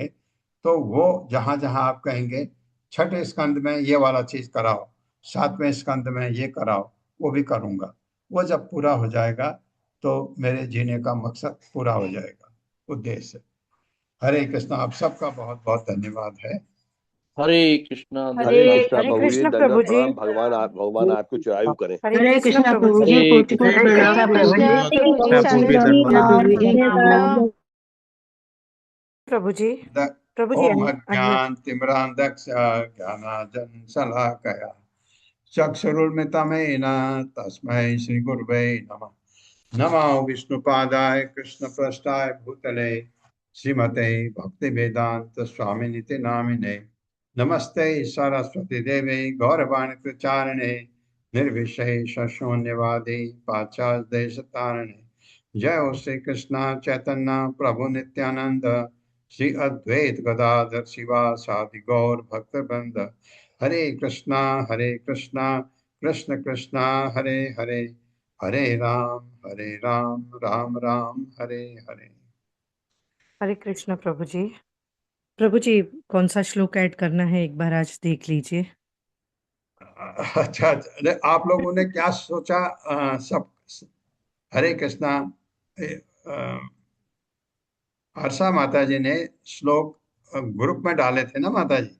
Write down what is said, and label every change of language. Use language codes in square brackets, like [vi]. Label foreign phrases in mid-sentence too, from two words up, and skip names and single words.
[hi] तो वो जहाँ जहाँ आप कहेंगे 6ठे स्कंद में ये वाला चीज कराओ, 7वें स्कंद में ये कराओ, वो भी करूंगा। वो जब पूरा हो जाएगा तो मेरे जीने का मकसद पूरा हो जाएगा, उद्देश्य। हरे कृष्ण। आप सबका बहुत बहुत धन्यवाद है। हरे कृष्णा हरे प्रभु जी, कृष्ण दंडवत प्रभु जी। प्रणाम। भगवान आपको चिरायु करें। हरे कृष्ण प्रभु जी। हरे हरे कृष्ण। कृष्णा प्रभु जी। प्रभु जी। द- प्रभु जी ओम अनम्यूट। [sa] अज्ञान तिमिरांधक्ष ज्ञानाजन शलाकया चक्षुरुन्मिलितं तस्मै श्री गुरुवे नमः। नमो विष्णुपादाय कृष्णप्रेष्ठाय भूतले श्रीमते भक्ति वेदांत स्वामिनिति नामिने नमस्ते सरस्वती देवे गौरवाणी प्रचारिणे निर्विशेष शून्यवादी पाश्चात्य देश तारिणे। जय हो श्री कृष्ण चैतन्य प्रभु नित्यानंद श्री अद्वैत गदाधर शिवासादि गौर भक्त वृंद। हरे कृष्णा कृष्ण कृष्णा हरे हरे, हरे राम राम राम हरे हरे। [hi] हरे कृष्ण प्रभु जी। प्रभु जी कौन सा श्लोक ऐड करना है एक बार आज देख लीजिए। अच्छा, अरे आप लोगों ने क्या सोचा? सब हरे कृष्णा। हर्षा माता जी ने श्लोक ग्रुप में डाले थे ना माता जी?